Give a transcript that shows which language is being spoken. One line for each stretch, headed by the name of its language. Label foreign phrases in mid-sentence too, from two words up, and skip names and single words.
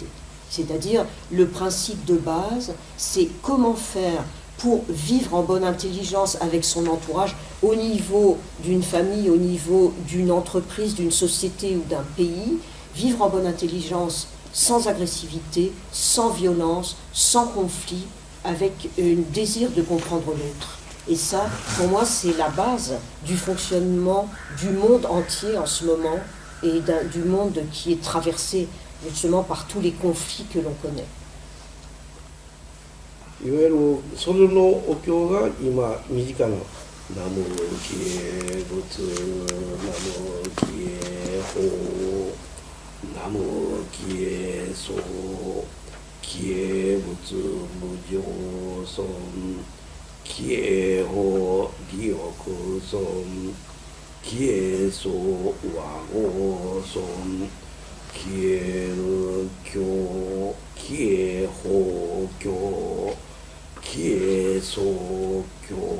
French: C'est-à-dire le principe de base, c'est comment faire pour vivre en bonne intelligence avec son entourage au niveau d'une famille, au niveau d'une entreprise, d'une société ou d'un pays, vivre en bonne intelligence sans agressivité, sans violence, sans conflit, avec un désir de comprendre l'autre. Et ça, pour moi, c'est la base du fonctionnement du monde entier en ce moment, et du monde qui est traversé justement par tous les conflits que l'on connaît.
Japanese: いわゆるそれのお経が今身近な南無帰依仏、南無帰依法、南無帰依僧、帰依仏無常尊、帰依法利欲尊、帰依僧和合尊、帰依教、帰依法教、帰依僧教、